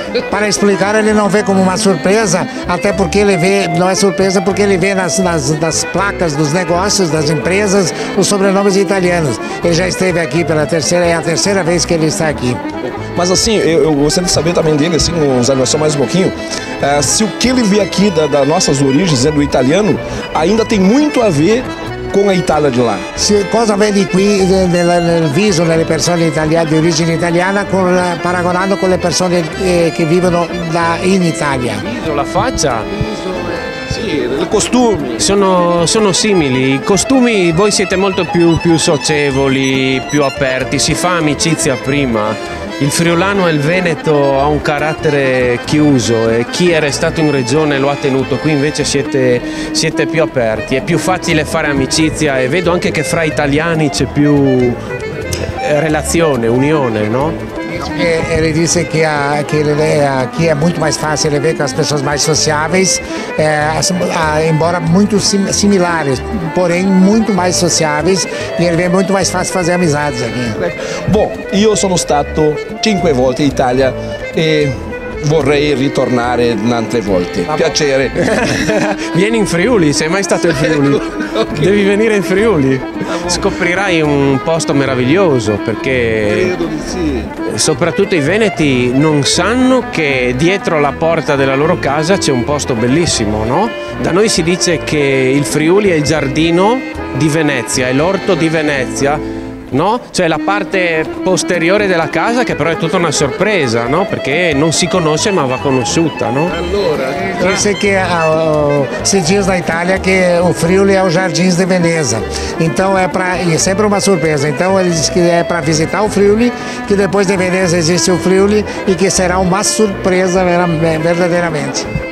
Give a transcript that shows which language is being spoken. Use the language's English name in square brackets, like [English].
[Portuguese] Para explicar, ele não vê como uma surpresa, até porque ele vê, não é surpresa porque ele vê nas placas dos negócios, das empresas, os sobrenomes italianos. Ele já esteve aqui é a terceira vez que ele está aqui. Mas assim, eu gostaria de saber também dele, assim, só mais um pouquinho, se o que ele vê aqui das nossas origens, do italiano, ainda tem muito a ver com a Itália de lá. [Italian] Cosa vedi qui nel viso delle persone italiane di origine italiana paragonando con le persone che vivono in Italia? La faccia? Sì, i costumi. Sono simili, i costumi voi siete molto più socievoli, più aperti, si fa amicizia prima. Il friulano e il veneto ha un carattere chiuso e chi è restato in regione lo ha tenuto, qui invece siete più aperti, è più facile fare amicizia e vedo anche che fra italiani c'è più relazione, unione, no? Ele disse que aqui é muito mais fácil ele ver com as pessoas mais sociáveis, embora muito similares, porém muito mais sociáveis, e ele vê muito mais fácil fazer amizades aqui. Bom, io sono stato 5 volte in Italia e vorrei ritornare altre volte. Piacere. Vieni in Friuli, sei mai stato in Friuli? Okay. Devi venire in Friuli. Scoprirai un posto meraviglioso perché soprattutto i veneti non sanno che dietro la porta della loro casa c'è un posto bellissimo, no? Da noi si dice che il Friuli è il giardino di Venezia, è l'orto di Venezia. No? Cioè la parte posteriore della casa che però è tutta una sorpresa, no? Perché non si conosce ma va conosciuta, no? [Portuguese] Allora, disse que se diz na Itália que o Friuli é o Jardins de Veneza. Então é sempre uma surpresa. Então ele diz que é para visitar o Friuli, que depois de Veneza existe o Friuli e que será uma surpresa verdadeiramente.